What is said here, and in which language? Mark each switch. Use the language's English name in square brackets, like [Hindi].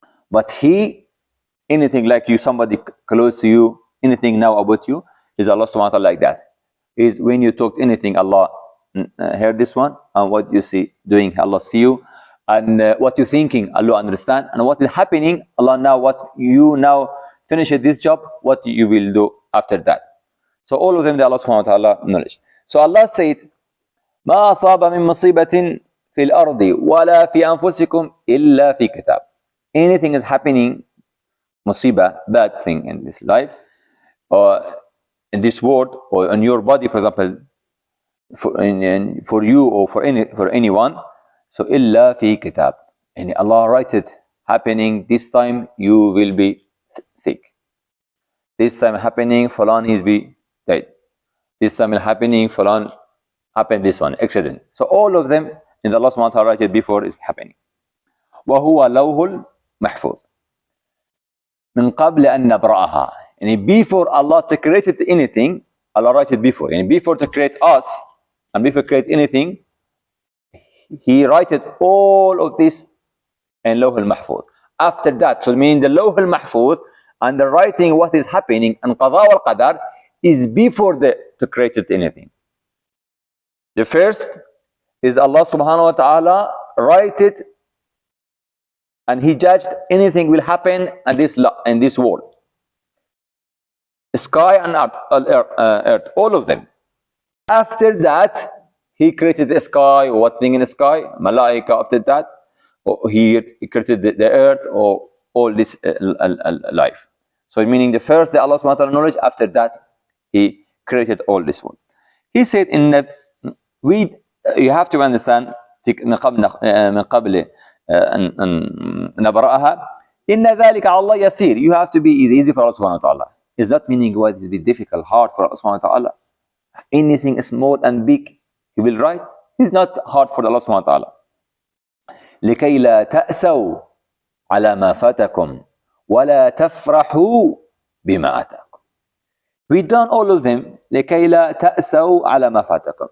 [English] But he, anything like you, somebody close to you, anything now about you, is Allah subhanahu wa ta'ala like that. Is when you talk anything, Allah hear this one, and what you see doing, Allah see you, and what you thinking, Allah understand, and what is happening, Allah now, what you now finish this job, what you will do after that. So all of them, the Allah subhanahu wa ta'ala knowledge. So Allah said, [Arabic] ما أصاب من مصيبة في الأرض ولا في أنفسكم إلا في كتاب. [English] Anything is happening, musibah, bad thing in this life, or in this world, or in your body, for example, for you or for anyone, so [Arabic] إلا في كتاب. [English] And Allah write it happening. This time you will be sick. This time happening, Fulan is be dead. This time happening, Fulan happened this one, accident. So all of them in the Allah subhanahu wa ta'ala write it before is happening. [Arabic] وهو لوح محفوظ من قبل أن نبرأها. [English] And before Allah to create anything, Allah write it before. And before to create us, and before create anything, He write it all of this in لوح المحفوظ. After that, so meaning the لوح المحفوظ and the writing what is happening and Qada and Qadr is before to create anything. The first is Allah subhanahu wa ta'ala write it, and He judged anything will happen in this world. Sky and earth, all of them. After that, He created the sky, or what thing in the sky, Malaika. After that, He created the earth, or all this life. So meaning the first, the Allah subhanahu wa ta'ala knowledge, after that, He created all this one. He said in that, you have to understand [Arabic] من قبل أن نبرأها إن ذلك على الله يسير. [English] You have to be easy for Allah subhanahu wa ta'ala. Is that meaning what is difficult, hard for Allah subhanahu wa ta'ala? Anything small and big, He will write. It's not hard for Allah subhanahu wa ta'ala. [Arabic] لكي لا تأسوا على ما فاتكم ولا تفرحوا بما أتاكم. [English] We done all of them. [Arabic] لكي لا تأسوا على ما فاتكم.